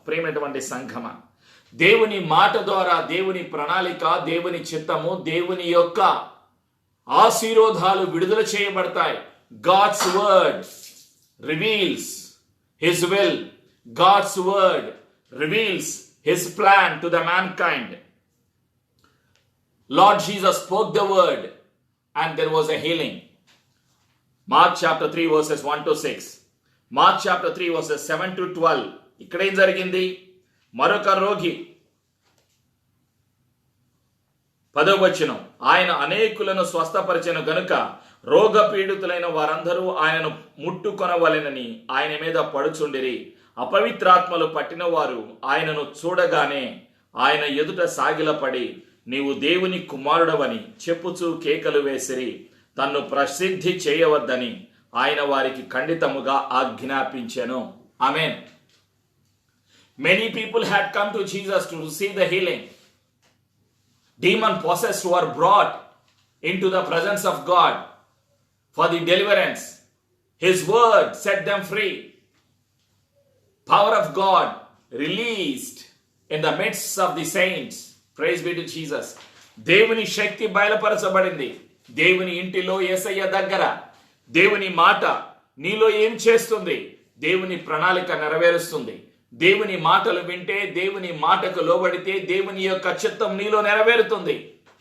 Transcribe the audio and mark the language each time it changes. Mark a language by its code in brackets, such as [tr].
[te] ప్రేమైనటువంటి సంఘమా, దేవుని మాట ద్వారా దేవుని ప్రణాళిక, దేవుని చిత్తము, దేవుని యొక్క ఆశీర్వాదాలు విడుదల చేయబడతాయి. [en] God's word reveals his will. God's word reveals his plan to the mankind. Lord Jesus spoke the word and there was a healing. Mark chapter 3 verses 1 to 6. Mark chapter 3 verses 7 to 12. [te] ఇక్కడ ఏం జరిగింది? మరొక రోగి 10వ వచనం, ఆయన అనేకులను స్వస్థపరిచెను గనుక రోగపీడితులైన వారందరూ ఆయనను ముట్టుకొనవలెనని ఆయన మీద పడుచుండిరి. అపవిత్రాత్మలు పట్టిన వారు ఆయనను చూడగానే ఆయన ఎదుట సాగిలపడి, నీవు దేవుని కుమారుడవని చెప్పుచూ కేకలు వేసిరి. తన్ను ప్రసిద్ధి చేయవద్దని ఆయన వారికి ఖండితముగా ఆజ్ఞాపించెను. ఆమేన్. [en] Many people had come to Jesus to receive the healing. Demon possessed were brought into the presence of God for the deliverance. His word set them free. Power of God released in the midst of the saints. Praise be to Jesus. [te] దేవుని శక్తి బయలుపరచబడింది. దేవుని ఇంటిలో యేసయ్య దగ్గర దేవుని మాట నీలో ఏం చేస్తుంది? దేవుని ప్రణాళిక నెరవేరుస్తుంది. దేవుని మాటలు వింటే, దేవుని మాటకు లోబడితే దేవుని యొక్క చిత్తం నీలో నెరవేరుతుంది.